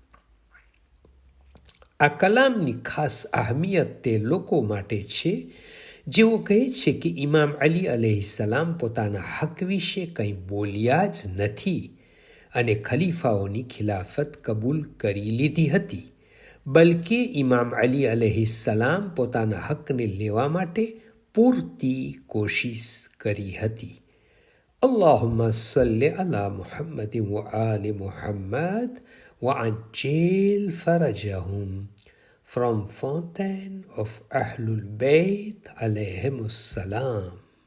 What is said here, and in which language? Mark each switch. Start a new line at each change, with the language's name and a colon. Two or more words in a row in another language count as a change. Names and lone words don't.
Gujarati: આ કલામની ખાસ અહમિયત તે લોકો માટે છે જેઓ કહે છે કે ઇમામ અલી અલૈહિસ્સલામ પોતાના હક વિશે કંઈ બોલ્યા જ નથી અને ખલીફાઓની ખિલાફત કબૂલ કરી લીધી હતી, બલકે ઇમામ અલી અલૈહિસ્સલામ પોતાના હકને લેવા માટે પૂરતી કોશિશ કરી હતી.
Arabic: اللهم صل على محمد و آل محمد وعجل فرجهم.
English: From Fountain of Ahlul Bayt
Arabic: عليهم السلام.